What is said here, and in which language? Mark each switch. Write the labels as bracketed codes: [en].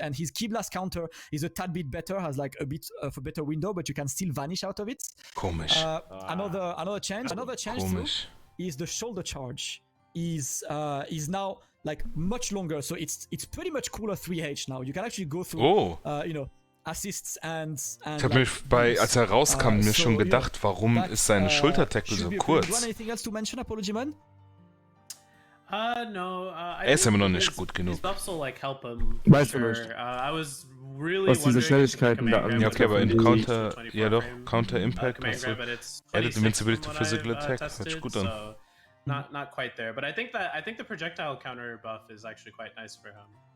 [en] And his key blast counter is a tad bit better, has like a bit of a better window, but you can still vanish out of it. [de] Komisch. [en] Another change too is the shoulder charge is now like much longer, so it's pretty much cooler 3H now. You can actually go through assists and [de] ich habe mich als er rauskam, mir schon gedacht, warum ist sein Schultertackle so kurz? [en] Anything else to mention, Apology Man? No. [de] Ist immer noch nicht gut genug. [en] Buffs will like help him. [de] Weißt du nicht. [en] I was really [de] was diese Schnelligkeiten da angeht. Ja, okay, aber in Counter, ja doch, Counter Impact, also [en] Added Invincibility to Physical Attack, [de] hört sich gut an. [en] Not quite there, but I think the projectile counter buff is actually quite nice for him.